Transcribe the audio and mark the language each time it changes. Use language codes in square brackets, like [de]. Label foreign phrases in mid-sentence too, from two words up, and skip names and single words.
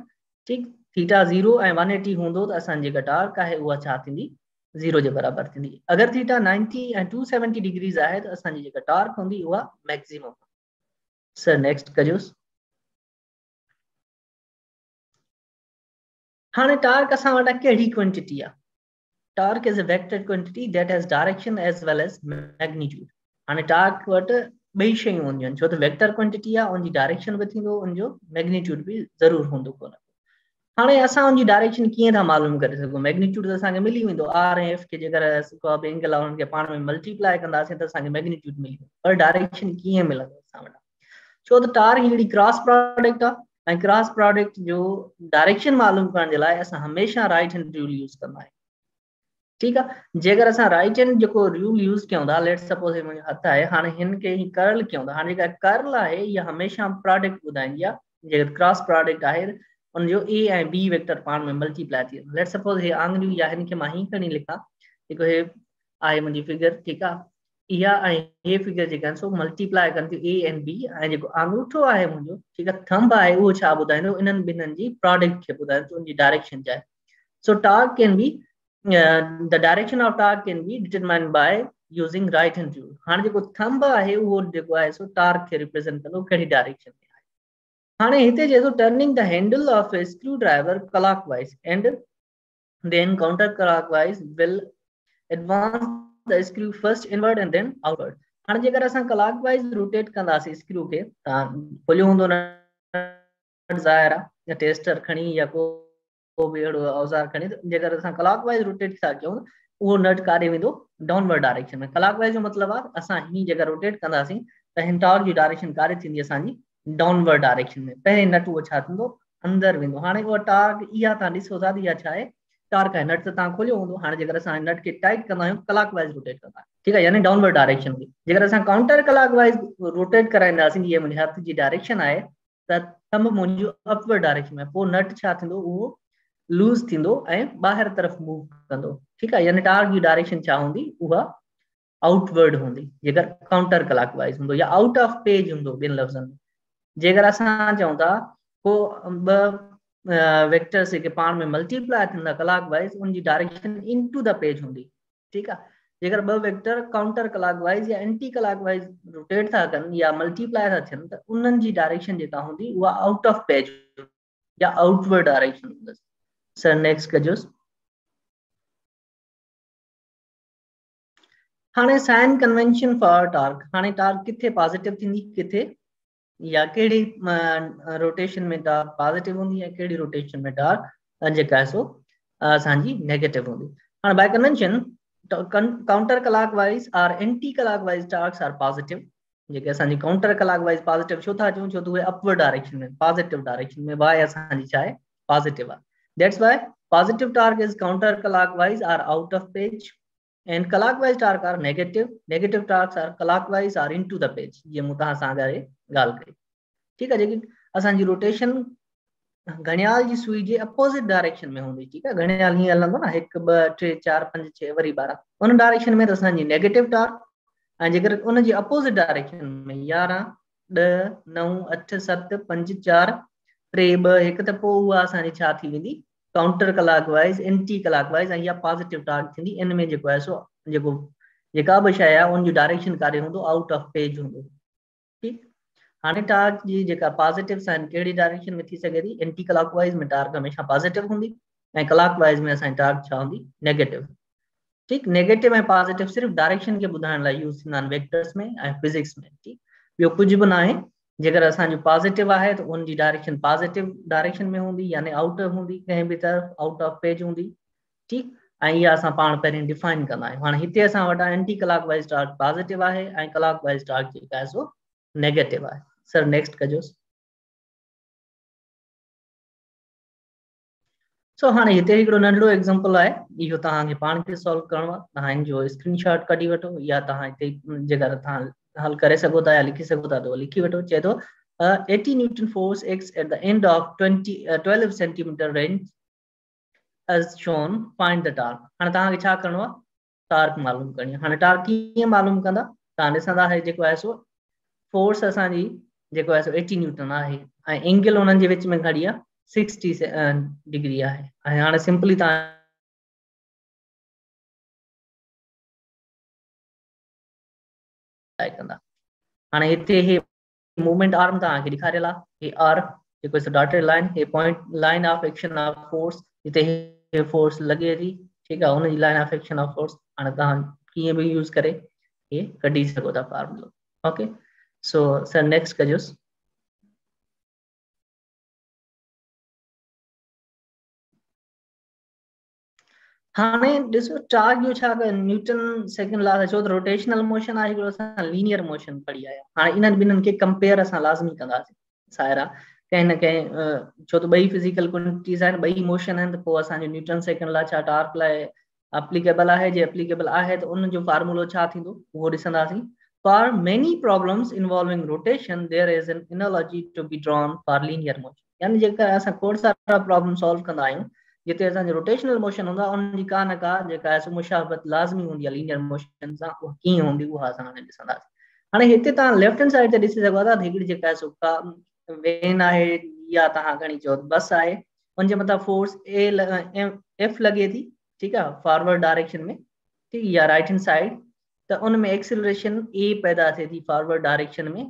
[sd] ठीकु, थीटा 0 ऐं 180 हूंदो त असांजी जेका टार्क आहे उहा छा थींदी, 0 जे बराबर थींदी। अगरि थीटा 90 ऐं 270 डिग्रीज़ आहे त असांजी जेका टार्क हूंदी उहा मैक्सिमम। [en] sir next [sd] कजोसि। हाणे टार्क असां वटि कहिड़ी क्वांटिटी आहे, [en] torque is a vector quantity that has direction as well as magnitude. [sd] हाणे टार्क वटि ॿई शयूं हूंदियूं आहिनि, छो त [en] vector quantity [sd] आहे, उनजी डायरेक्शन बि थींदो, उनजो मैग्नीट्यूड बि ज़रूर हूंदो कोन। हाणे असां उनजी डायरेक्शन कीअं था मालूम करे सघूं, मैग्नीट्यूड त असांखे मिली वेंदो, आर ऐं एफ खे जेकर को बि एंगल आहे उन्हनि खे पाण में मल्टीप्लाए कंदासीं त असांखे मैग्नीट्यूड मिली वेंदो, पर डायरेक्शन कीअं मिलंदो असां वटि, छो त टार्क हिकिड़ी [en] cross product [sd] आहे ऐं [en] cross product [sd] जो डायरेक्शन मालूम करण जे लाइ असां हमेशह [en] right hand rule use [sd] कंदा आहियूं। ठीकु आहे, जेकर असां [en] right hand [sd] जेको [en] rule use [sd] कयूं था, [en] let suppose [sd] हे मुंहिंजो हथ आहे, हाणे हिन खे कर्ल कयूं था, हाणे जेका कर्ल आहे इहा हमेशह प्रोडक्ट ॿुधाईंदी आहे, जेकर [en] cross product [sd] आहे उनजो ए ऐं बी वेक्टर पाण में मल्टीप्लाए थी वेंदो। [en] let suppose [sd] हे आंगुरियूं या हिन खे मां हीअं खणी लिखां, जेको हे आहे मुंहिंजी फिगर, ठीकु आहे, इहा ऐं हे फिगर जेका आहिनि सो मल्टीप्लाए कनि थियूं [en] a and b, [sd] ऐं जेको आंगूठो आहे मुंहिंजो, ठीकु आहे, थंब आहे, उहो छा ॿुधाईंदो, इन्हनि ॿिन्हिनि जी प्रोडक्ट खे ॿुधाईंदो, उनजी डायरेक्शन छा आहे। [en] so torque can be the direction of torque can be determined by using right hand rule। [sd] हाणे जेको थंब आहे उहो जेको आहे सो टार्क खे रिप्रेजेंट कंदो कहिड़ी डायरेक्शन में आहे। हाणे हिते जेको [en] turning the handle of a screwdriver clockwise and then counter clockwise will advance the screw first inward and then outward. [sd] हाणे जेकर असां [en] clockwise rotate [sd] कंदासीं स्क्रू खे, तव्हां खोलियो हूंदो नट ज़ाहिर आहे, या टेस्टर खणी या को बि अहिड़ो औज़ार खणी, जेकर असां [en] clockwise rotate [sd] था कयूं उहो नट काॾे वेंदो, [en] downward direction में। [sd] क्लॉकवाइज जो मतिलबु आहे असां हीअं जेकर रोटेट कंदासीं त हिन टॉर्क जी डायरेक्शन काॾे थींदी असांजी, [en] downward direction [sd] में। पहिरें नट उहो छा थींदो, अंदरि वेंदो। हाणे उहा टॉर्क इहा तव्हां ॾिसो था, इहा छा आहे, टॉर्क आहे। नट त तव्हां खोलियो हूंदो। हाणे जेकर असां नट खे टाइट कंदा आहियूं [en] clockwise rotate [sd] कंदा आहियूं, ठीकु आहे, यानी [en] downward direction [sd] में। जेकर असां [en] counter clockwise rotate [sd] कराईंदासीं, जीअं मुंहिंजे हथ जी डायरेक्शन आहे, त थंब मुंहिंजो [en] upward direction [sd] में, पोइ नट छा थींदो, उहो लूज़ थींदो ऐं ॿाहिरि तरफ़ मूव कंदो, ठीकु आहे, यानी टॉर्क जी डायरेक्शन छा हूंदी, उहा आउटवर्ड हूंदी जेकर [en] counter clockwise [sd] हूंदो, या [en] out of page [sd] हूंदो ॿिनि लफ़्ज़नि में। जेकर असां चऊं था को ॿ वेक्टर्स जेके पाण में मल्टीप्लाई थींदा क्लॉकवाइज, उनजी डायरेक्शन [en] into the page [sd] हूंदी, ठीकु आहे। जेकर ॿ वेक्टर [en] counter clockwise [sd] या [en] anti clockwise rotate [sd] था कनि या मल्टीप्लाई था थियनि, त उन्हनि जी डायरेक्शन जेका हूंदी उहा [en] out of page [sd] या [en] outward direction [sd] हूंदसि। [en] sir next [sd] कजोसि। [en] हाणे sign convention for torque. [sd] हाणे टॉर्क किथे पॉजिटिव थींदी, किथे या कहिड़ी रोटेशन में [en] torque positive [sd] हूंदी या कहिड़ी रोटेशन में टॉर्क जेका आहे सो असांजी नेगेटिव हूंदी। [en] हाणे by convention counter clockwise और anti clockwise torques are positive. [sd] जेके असांजी [en] counter clockwise positive [sd] छो था चऊं, छो त उहे [en] upward direction [sd] में, [en] positive direction [sd] में, वाई असांजी छा आहे, पॉजिटिव आहे। [en] that's why positive torque is counter clockwise are out of page and clockwise torque are negative torques are clockwise are into the page। [sd] ये मूं तव्हां सां ॻाल्हि कई, ठीकु आहे। जेकी असांजी रोटेशन घड़ियाल जी सुई जे [en] opposite direction [sd] में हूंदी, ठीकु आहे। घड़ियाल हीअं हलंदो न, 1 2 3 4 5 6 वरी 12, उन डायरेक्शन में त असांजी [en] negative torque, [sd] ऐं जेकर उनजी [en] opposite direction [sd] में 11 10 9 8 7 5 4 3 2 1, त पोइ उहा असांजी छा थी वेंदी, [en] counter clockwise anti clockwise, [sd] ऐं इहा [en] positive torque [sd] थींदी। इन में जेको आहे सो जेको जेका बि शइ आहे उनजी डायरेक्शन काॾे हूंदो, [en] out of page [sd] हूंदो, ठीकु। हाणे टॉर्क जी जेका [en] positive sign [sd] कहिड़ी डायरेक्शन में थी सघे थी, एंटी क्लॉकवाइज में टॉर्क हमेशह पॉजिटिव हूंदी ऐं क्लॉकवाइज में असांजी टॉर्क छा हूंदी, नेगेटिव, ठीकु। नेगेटिव ऐं पॉजिटिव सिर्फ़ु डायरेक्शन खे ॿुधाइण लाइ यूज़ थींदा आहिनि वेक्टर्स में ऐं फिजिक्स में, ठीकु। ॿियो कुझु बि न आहे। जेकर असांजो पॉजिटिव आहे त उनजी डायरेक्शन [en] positive direction [sd] में हूंदी, यानी आउट हूंदी, कंहिं बि तरफ़ [en] out of page [sd] हूंदी, ठीकु। ऐं इहा असां पाण पहिरीं डिफाइन कंदा आहियूं। हाणे हिते असां वटि [en] anti clockwise torque positive [sd] आहे ऐं [en] clockwise torque [sd] जेका आहे सो नेगेटिव आहे। [en] sir next [sd] कजोसि। सो हाणे हिते हिकिड़ो नंढड़ो एग्जांपल आहे, इहो तव्हांखे पाण खे सॉल्व करिणो आहे। तव्हां हिनजो स्क्रीनशॉट कढी वठो, या तव्हां हिते जेकर तव्हां हल करे सघो था या लिखी सघो था त लिखी वठो। चए थो [en] 80 newton force x at the end of 12 centimeter range as shown, find the torque। [sd] हाणे तव्हांखे छा करिणो आहे, टॉर्क मालूम करणी आहे। हाणे टॉर्क कीअं मालूम कंदा, तव्हां ॾिसंदा है जेको आहे सो फोर्स असांजी जेको आहे सो 80 न्यूटन आहे ऐं एंगल उन्हनि जे विच में घणी आहे, 60 डिग्री आहे। ऐं हाणे सिंपली तव्हां कंदा। हाणे हिते हे [en] movement arm [sd] तव्हांखे ॾेखारियल आहे, हे आर जेको आहे [en] dotted line, [sd] हे [en] point line of action of force, [sd] हिते हे फोर्स लॻे थी, ठीकु आहे, हुनजी [en] line of action of force. [sd] हाणे तव्हां कीअं बि यूज़ करे हे कढी सघो था फॉर्मूलो, ओके। सो सर नेक्स्ट कजोसि। हाणे ॾिसो टॉर्क जो छा [en] newton second law, [sd] छो त [en] rotational motion [sd] आहे, हिकिड़ो असां [en] linear motion [sd] पढ़ी आया। हाणे इन्हनि ॿिन्हिनि खे कंपेयर असां लाज़मी कंदासीं, सायरा कंहिं न कंहिं, छो त ॿई [en] physical quantities [sd] आहिनि, ॿई मोशन आहिनि, त पोइ असांजो [en] newton second law [sd] छा टॉर्क लाइ एप्लीकेबल आहे। जे एप्लीकेबल आहे त उनजो फार्मूलो छा थींदो उहो ॾिसंदासीं। [en] for many problems involving rotation there is an analogy to be drawn for linear motion. [sd] यानी जेका असां खोड़ सारा प्रॉब्लम सॉल्व कंदा आहियूं जिते असांजो [en] rotational motion [sd] हूंदो आहे, उनजी का न का जेका आहे सो मुशाबत लाज़मी हूंदी आहे [en] linear motion [sd] सां। उहा कीअं हूंदी उहा असां हाणे ॾिसंदासीं। हाणे हिते तव्हां [en] left hand side [sd] ते ॾिसी सघो था, हिकिड़ी जेका आहे सो का वेन आहे या तव्हां खणी चओ बस आहे, उनजे मथां फोर्स एफ लॻे थी, ठीकु आहे, [en] forward direction [sd] में, ठीकु, या [en] right hand side, [sd] त उन में एक्सेलरेशन ए पैदा थिए थी [en] forward direction [sd] में।